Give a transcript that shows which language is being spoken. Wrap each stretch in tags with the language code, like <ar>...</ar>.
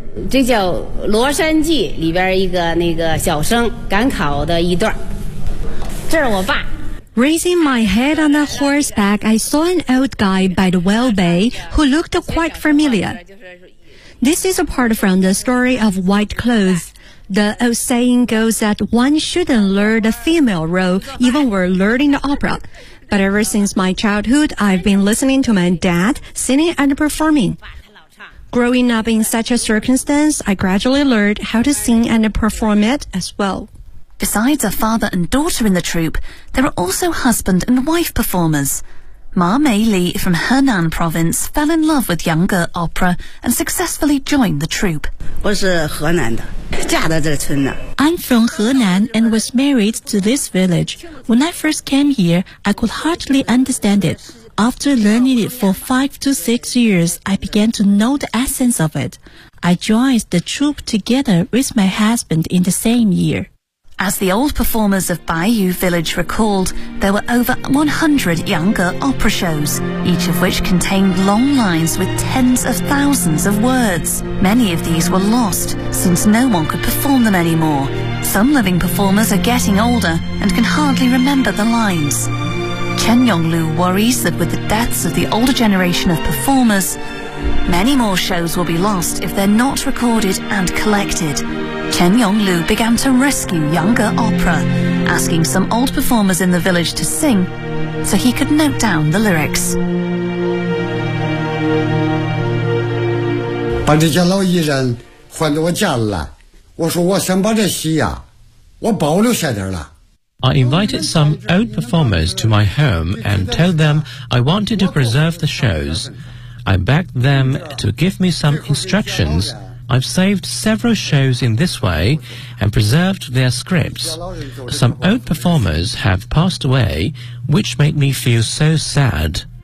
<zh>这叫《罗山记》里边一个那个小生赶考的一段，这是我爸。</zh> <en>Raising my head on a horseback, I saw an old guy by the well bay who looked quite familiar. This is a part from the story of White Clothes. The old saying goes that one shouldn't lure the female role even while learning the opera. But ever since my childhood, I've been listening to my dad singing and performing. Growing up in such a circumstance, I gradually learned how to sing and perform it as well. Besides a father and daughter in the troupe, there are also husband and wife performers. Ma Mei Li from Henan province fell in love with younger opera and successfully joined the troupe.</en> <zh>我是河南的，嫁到这村的。</zh> <en>I'm from Henan and was married to this village. When I first came here, I could hardly understand it. After learning it for 5 to 6 years, I began to know the essence of it. I joined the troupe together with my husband in the same year. As the old performers of Baiyu Village recalled, there were over 100 younger opera shows, each of which contained long lines with tens of thousands of words. Many of these were lost, since no one could perform them anymore. Some living performers are getting older and can hardly remember the lines. Chen Yonglu worries that with the deaths of the older generation of performers, many more shows will be lost if they're not recorded and collected. Chen Yonglu began to rescue younger opera, asking some old performers in the village to sing so he could note down the lyrics.</en> <zh>把这家老艺人换到我家里来，我说我想把这戏呀，我保留下点了。</zh> <en>I invited some old performers to my home and told them I wanted to preserve the shows. I begged them to give me some instructions. I've saved several shows in this way and preserved their scripts. Some old performers have passed away, which made me feel so sad.</en>